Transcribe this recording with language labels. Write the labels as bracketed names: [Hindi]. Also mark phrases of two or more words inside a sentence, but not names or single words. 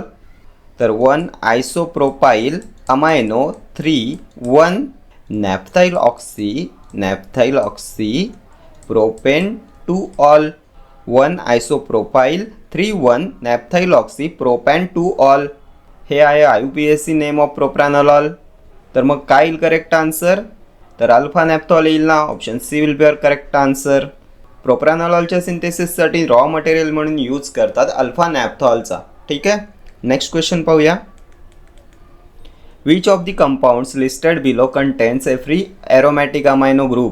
[English] तर 1-isopropyl amino 3,1-naphthyloxy propane 2-ol. 1-isopropyl 3,1-naphthyloxy propane 2-ol. [Marathi] हे आहे [English] IUPAC name of [Marathi] प्रोप्रानॉलॉल. तर मग काय येईल [English] correct answer? [Marathi] तर अल्फा नॅप्थॉल येईल ना. [English] option C will be your correct answer. [Marathi] प्रोप्रानॉलॉलच्या सिंथेसिससाठी [English] raw material [Marathi] म्हणून यूज करतात अल्फा नॅप्थॉलचा. ठीक आहे, [English] next question पाहूया. which of the compounds listed below contains a free aromatic amino group?